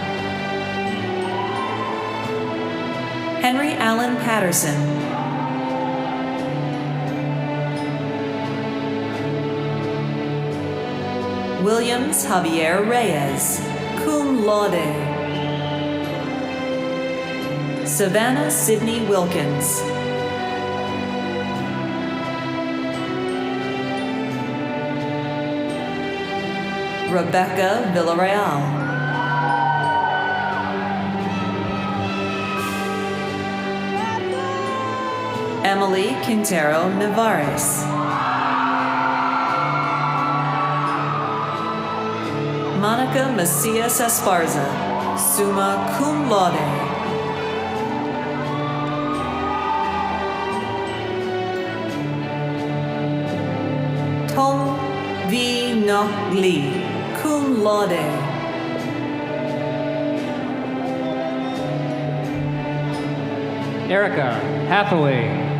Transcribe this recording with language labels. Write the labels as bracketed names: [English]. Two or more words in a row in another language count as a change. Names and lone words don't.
[English] Henry Allen Patterson. Williams Javier Reyes, [Latin] cum laude. [English] Savannah Sidney Wilkins. Rebecca Villarreal. Emily Quintero Nevares. Monica Macias Esparza, [Latin] summa cum laude. [English] Tong Vi Nok Lee, [Latin] cum laude. [English] Erica Hathaway.